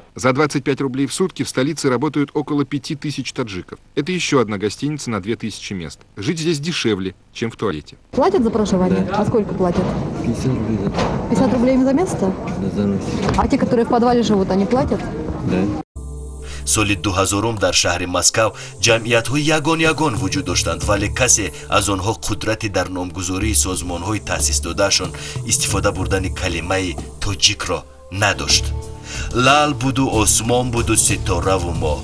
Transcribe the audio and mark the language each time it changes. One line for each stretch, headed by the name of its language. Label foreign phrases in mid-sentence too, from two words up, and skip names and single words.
Russian: За 25 рублей в сутки в столице работают около 5000 таджиков. Это еще одна гостиница на 2000 мест. Жить здесь дешевле, чем в туалете. Платят за проживание? А сколько платят? 50 рублей. 50 рублей за место? Да, за ночь. А те, которые в подвале живут, они платят? Да.
Tajik: соли 2000 дар шаҳри Москав ҷамъиятҳои ягон вуҷуд доштанд, вале касе аз онҳо қудрати дар номгузории созмонҳои таъсисдодаашон истифода бурдани калимаи тоҷикро надошт. лал буду осмон буду ситораву моҳ.